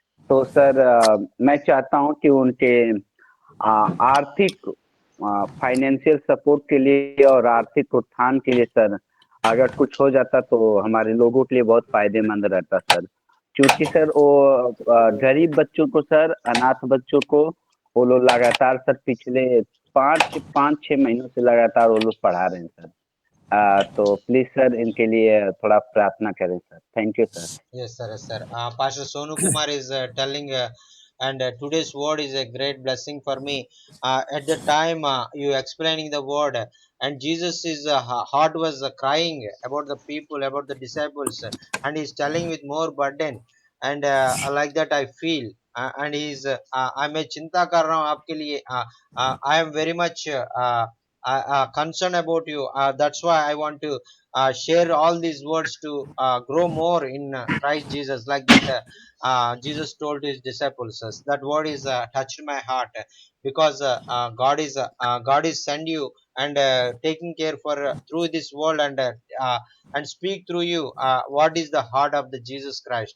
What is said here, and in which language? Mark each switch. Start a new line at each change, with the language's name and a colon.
Hindi: तो सर, मैं चाहता हूँ कि उनके आर्थिक फाइनेंशियल सपोर्ट के लिए और आर्थिक उत्थान के लिए सर, अगर कुछ हो जाता तो हमारे लोगों के लिए बहुत फायदेमंद रहता सर। क्योंकि सर वो गरीब बच्चों को सर, अनाथ बच्चों को वो लोग लगातार सर पिछले 5-6 महीनों से लगातार वो लोग पढ़ा रहे हैं सर। तो प्लीज सर इनके लिए थोड़ा प्रार्थना करें sir.
English: Thank you sir. Yes, sir. Yes, sir. Pastor Sonu Kumar is telling, and today's word is a great blessing for me. At the time you explaining the word, and Jesus' is heart was crying about the people, about the disciples, and he's telling with more burden, and like that I feel. And he's
Hindi: मैं चिंता कर रहा हूँ आपके लिए.
English: I am very much concerned about you. That's why I want to share all these words to grow more in Christ Jesus, like that Jesus told his disciples. That word is touched my heart, because God is send you and taking care for through this world, and speak through you what is the heart of the Jesus Christ.